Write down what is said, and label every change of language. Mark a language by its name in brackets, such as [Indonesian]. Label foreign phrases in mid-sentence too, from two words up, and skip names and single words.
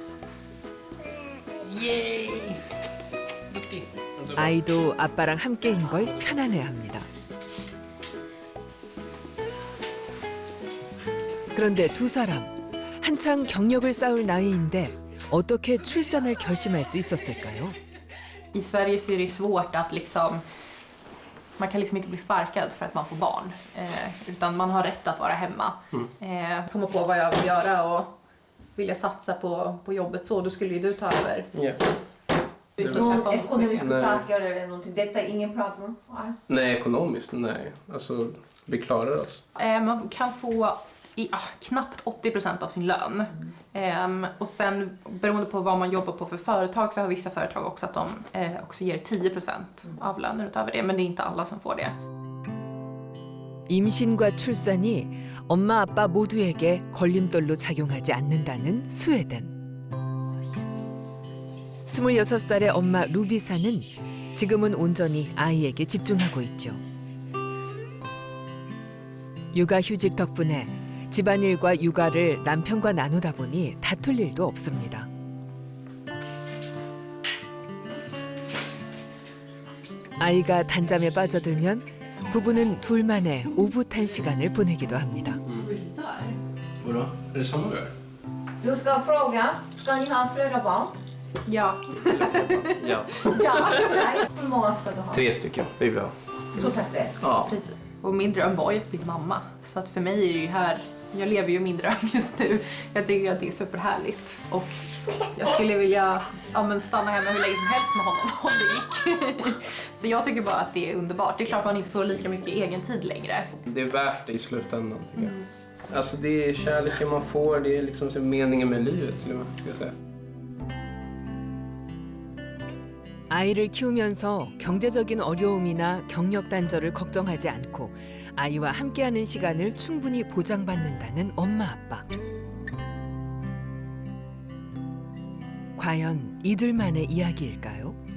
[Korean] 아이도 아빠랑 함께인 걸 편안해합니다. 그런데 두 사람 한창 경력을 쌓을 나이인데 어떻게 출산을 결심할 수 있었을까요? [Swedish] I Sverige så är det svårt att liksom, man kan liksom inte bli sparkad för att man får barn. Utan man har rätt att vara hemma. Komma på vad jag vill göra och vilja satsa på jobbet så, då skulle ju du ta över. Yeah. Någon ekonomiskt starkare eller någonting? Detta är ingen problem alls? Nej, ekonomiskt, nej. Alltså, vi klarar oss. Man kan få knappt 80% av sin lön. Och sen beroende på vad man jobbar på för företag så har vissa företag också att de också ger 10% av lönen utöver det. Men det är inte alla som får det. [Korean] 임신과 출산이 엄마 아빠 모두에게 걸림돌로 작용하지 않는다는 스웨덴. 26살의 엄마 루비사는 지금은 온전히 아이에게 집중하고 있죠. 육아휴직 덕분에 집안일과 육아를 남편과 나누다 보니 다툴 일도 없습니다. 아이가 단잠에 빠져들면 부부는 둘만의 오붓한 시간을 보내기도 합니다. [Swedish] Vadå? Är det samma rör? Du ska fråga, ska ni ha flera barn? Ja. Ja. Ja. Nej. Hur många ska du ha? 3 stycken vill vi ha. Totalt 3. Ja. Precis. Och min dröm var ju att bli mamma. Så att för mig är det ju här, jag lever ju min dröm just nu. Jag tycker att det är superhärligt. Och jag skulle vilja stanna hemma hur länge som helst med honom om det gick. Så jag tycker bara att det är underbart. Det är klart man inte får lika mycket egen tid längre. Det är värt det i slutändan tycker jag. Alltså det är kärleken man får, det är liksom så meningen med livet till och med, ska jag säga. [Korean] 아이를 키우면서 경제적인 어려움이나 경력 단절을 걱정하지 않고 아이와 함께하는 시간을 충분히 보장받는다는 엄마 아빠. 과연 이들만의 이야기일까요?